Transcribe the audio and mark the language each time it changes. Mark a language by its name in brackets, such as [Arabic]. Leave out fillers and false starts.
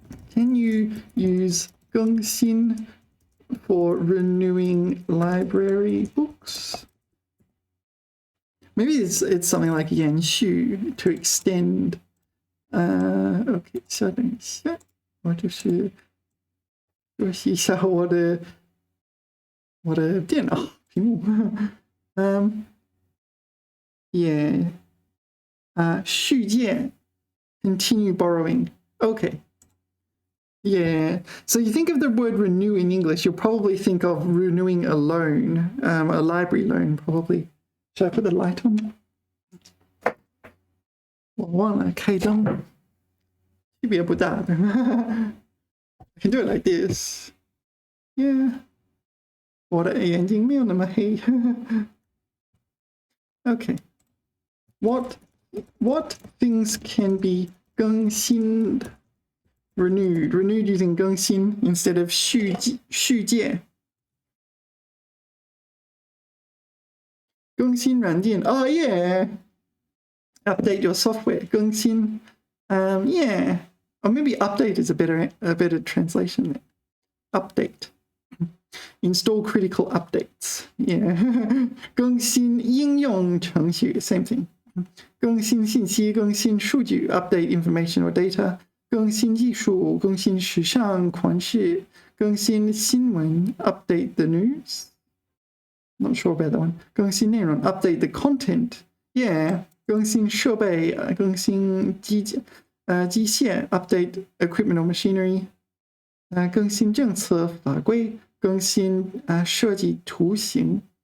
[English] Can you use 更新 for renewing library books? Maybe it's something like 延续 to extend. [Chinese] OK， 稍等一下，我就是休息一下我的电脑屏幕。 [English] yeah， 续借 continue borrowing. OK. Yeah, so you think of the word renew in English, you'll probably think of renewing a loan, a library loan probably. Should I put the light on? [Chinese] 我忘了开灯，区别不大的。 [English] I can do it like this. Yeah. [Chinese] 我的眼睛没有那么黑。 [English] Okay. What things can be 更新的？Renewed using 更新 instead of 续借。更新软件 oh yeah, update your software 更新 yeah, or maybe update is a better translation there. Update, install critical updates. Yeah. [Chinese] 更新应用程序 [English] same thing. [Chinese] 更新信息更新数据 [English] update information or data. [Chinese] 更新技术更新时尚款式更新新闻 [English] update the news. Not sure about that one. 更新内容 update the content. Yeah. [Chinese] 更新设备更新机械 [English] update equipment or machinery. [Chinese] 更新政策法规更新设计图形